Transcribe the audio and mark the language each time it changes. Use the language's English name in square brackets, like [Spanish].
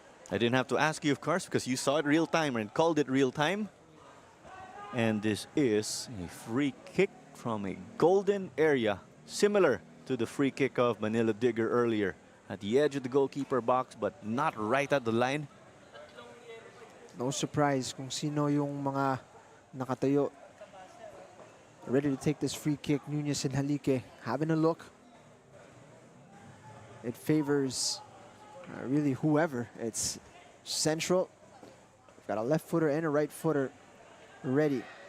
[English] I didn't have to ask you, of course, because you saw it real time and called it real time. And this is a free kick from a golden area, similar to the free kick of Manila Digger earlier. At the edge of the goalkeeper box, but not right at the line. No surprise [Filipino] kung sino yung mga nakatayo. [English] Ready to take this free kick, Nunez and Halique having a look. It favors really whoever. It's central. Got a left footer and a right footer ready.